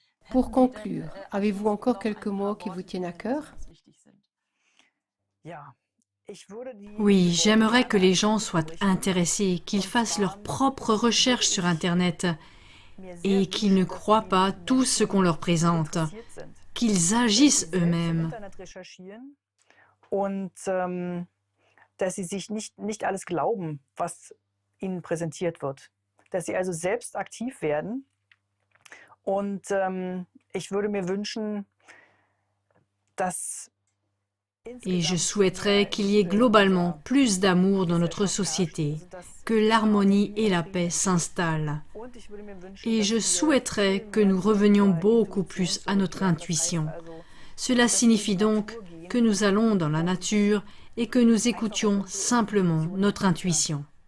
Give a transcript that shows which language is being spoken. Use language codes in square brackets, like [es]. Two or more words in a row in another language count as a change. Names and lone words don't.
[fr] Pour conclure, avez-vous encore quelques mots qui vous tiennent à cœur? Oui, j'aimerais que les gens soient intéressés, qu'ils fassent leurs propres recherches sur Internet et qu'ils ne croient pas tout ce qu'on leur présente, qu'ils agissent eux-mêmes. [de] Und dass sie sich nicht alles glauben, was ihnen präsentiert wird. Dass sie also selbst aktiv werden. Und ich würde mir wünschen, dass [fr] Et je souhaiterais qu'il y ait globalement plus d'amour dans notre société, que l'harmonie et la paix s'installent. Et je souhaiterais que nous revenions beaucoup plus à notre intuition. Cela signifie donc que nous allons dans la nature et que nous écoutions simplement notre intuition.